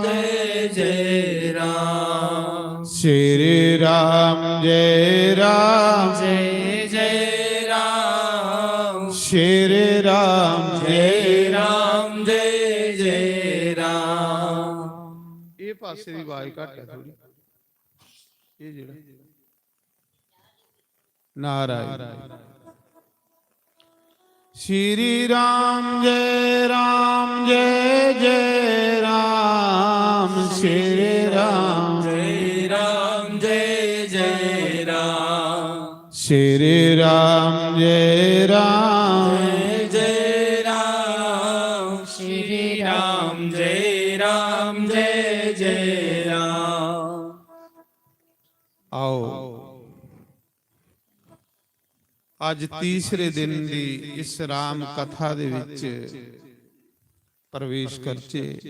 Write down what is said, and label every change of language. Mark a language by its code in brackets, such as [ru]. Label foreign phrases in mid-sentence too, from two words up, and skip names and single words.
[sa] जय जय राम। श्री राम जय राम जय जय राम। श्री राम जय राम जय जय राम। [pa] ਇਹ ਪਾਸੇ ਦੀ ਆਵਾਜ਼ ਘੱਟ ਹੈ ਥੋੜੀ। ਇਹ ਜਿਹੜਾ [sa] नारायण श्री राम जय जय राम। श्री राम जय राम जय जय राम। श्री राम जय राम जय राम। श्री राम जय राम जय जय राम। [pa] आओ ਅੱਜ ਤੀਸਰੇ ਦਿਨ ਦੀ ਇਸ ਰਾਮ ਕਥਾ ਦੇ ਵਿੱਚ ਪ੍ਰਵੇਸ਼ ਕਰਚੇ।